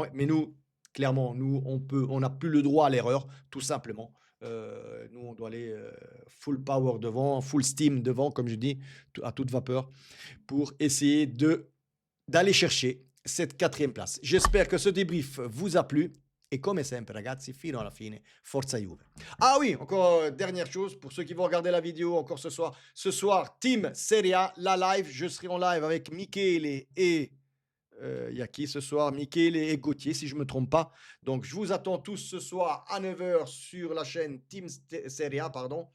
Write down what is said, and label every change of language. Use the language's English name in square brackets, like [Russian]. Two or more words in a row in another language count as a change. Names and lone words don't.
[French] Mais nous, clairement, nous, on n'a plus le droit à l'erreur, tout simplement. Nous, on doit aller [English] full power [French] devant, [English] full steam [French] devant, comme je dis, à toute vapeur, pour essayer d'aller chercher cette quatrième place. J'espère que ce débrief vous a plu. Et comme [Italian] sempre, ragazzi, fino alla fine, forza Juve. [French] Ah oui, encore dernière chose, pour ceux qui vont regarder la vidéo encore ce soir. Ce soir, Team Serie A, la live. Je serai en live avec Michele et... Il y a qui ce soir? Michele et Gauthier, si je ne me trompe pas. Donc, je vous attends tous ce soir à 9h sur la chaîne Team Serie A, pardon.